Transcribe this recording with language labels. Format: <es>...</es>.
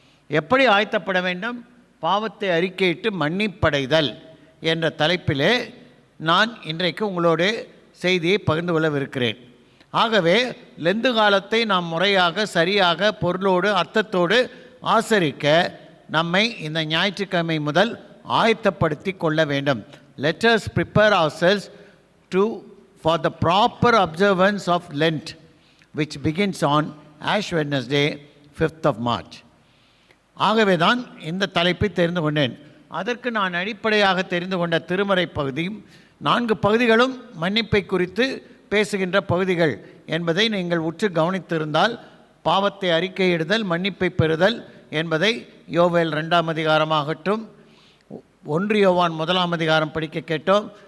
<ta>எப்படி ஆயத்தப்பட வேண்டும்? பாவத்தை அறிக்கையிட்டு மன்னிப்படைதல் என்ற தலைப்பிலே நான் இன்றைக்கு உங்களோடு செய்தியை பகிர்ந்து கொள்ளவிருக்கிறேன். ஆகவே லெந்து காலத்தை நாம் முறையாக சரியாக பொருளோடு அர்த்தத்தோடு ஆசரிக்க நம்மை இந்த ஞாயிற்றுக்கிழமை முதல் ஆயத்தப்படுத்தி கொள்ள வேண்டும்.</ta> <en>Let us prepare ourselves for the proper observance of Lent, which begins on Ash Wednesday, 5th of March.</en> <ta>ஆகவே தான் இந்த தலைப்பை தெரிந்து கொண்டேன். அதற்கு நான் அடிப்படையாக தெரிந்து கொண்ட திருமறை பகுதியும் 4 பகுதிகளும் மன்னிப்பை குறித்து பேசுகின்ற பகுதிகள் என்பதை நீங்கள் உற்று கவனித்திருந்தால், பாவத்தை அறிக்கையிடுதல், மன்னிப்பை பெறுதல் என்பதை யோவேல் 2ஆம் அதிகாரமாகட்டும், 1 யோவான் 1ஆம் அதிகாரம் படிக்க கேட்டோம்.</ta>